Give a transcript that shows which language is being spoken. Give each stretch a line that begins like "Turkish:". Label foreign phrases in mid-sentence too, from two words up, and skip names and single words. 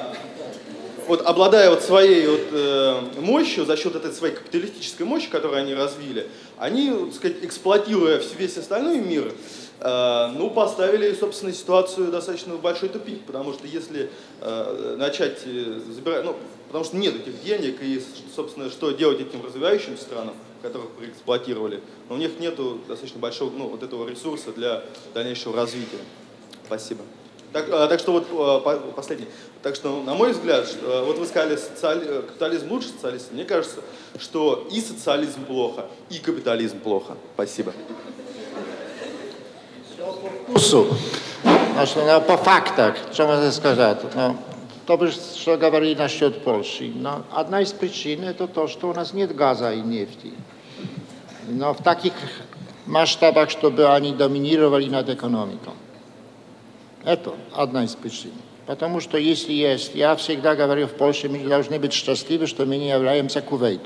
Russian: Вот обладая вот своей вот, мощью, за счет этой своей капиталистической мощи, которую они развили, они, так сказать, эксплуатируя весь остальной мир, ну, поставили, собственно, ситуацию достаточно в большой тупик, потому что если начать забирать, ну, потому что нет этих денег, и, собственно, что делать этим развивающимся странам, которых проэксплуатировали, но у них нету достаточно большого, ну, вот этого ресурса для дальнейшего развития. Спасибо. Так что вот последний. Так что, на мой взгляд, вот вы сказали, капитализм лучше социализма. Мне кажется, что и социализм плохо, и капитализм плохо. Спасибо.
Polish: No, po faktach, co można сказать? No, to by,
Russian: что говорили насчет Польши. Но одна из причин это то, что у нас нет газа и нефти. Но в таких масштабах, чтобы они доминировали над экономикой. Это одна из причин. Потому что если есть, я всегда говорю в Польше, мы должны быть счастливы, что мы не являемся Кувейтом.